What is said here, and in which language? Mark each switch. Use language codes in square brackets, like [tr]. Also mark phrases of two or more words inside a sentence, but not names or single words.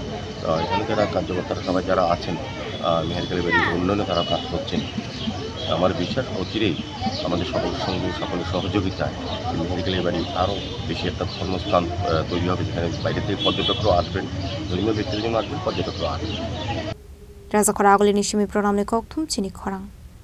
[bn] এখানে যারা কার্যকর্তারা সবাই যারা আছেন মেহের কালীবাড়ির উন্নয়নে তারা কাজ করছেন আমার বিশ্বাস অচিরেই আমাদের সকলের সঙ্গে সকলের সহযোগিতায় মেহের কালীবাড়ি আরও বেশি একটা ধর্মস্থান তৈরি হবে যেখানে বাইরে থেকে পর্যটকরাও আসবেন ধর্মীয় ব্যক্তির জন্য আসবেন পর্যটকরাও আসবেন। [trp] Raza Khora Aguli ni shimi program ni kok thum chini khorang